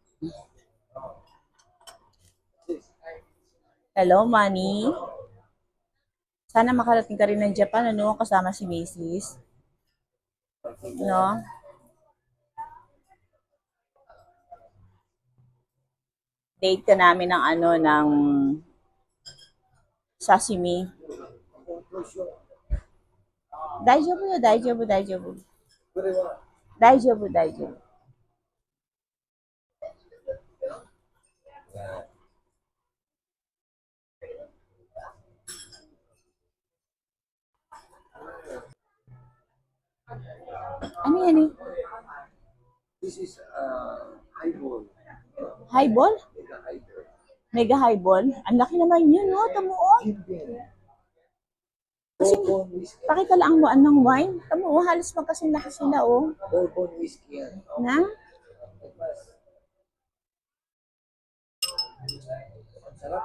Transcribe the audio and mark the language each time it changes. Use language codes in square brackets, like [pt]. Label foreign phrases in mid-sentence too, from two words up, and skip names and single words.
[en] Hello, Manny. [tl] Sana makarating ka rin ng Japan, ano, kasama si Macy's. No? Date ka namin ng ano, ng sashimi. [ja] Daijoubu. Daijoubu. [tl] Ano yan eh? [en] This is highball. Highball? Mega highball. Mega highball? [tl] Ang laki naman yun, no? Tamo, oh. Kasi, [en] Bourbon whiskey. [tl] pakita lang mo anong wine. Tamo, oh, halos magkasinlaki sila, oh. [en] Bourbon whiskey yan. Na? [tl] Ang sarap.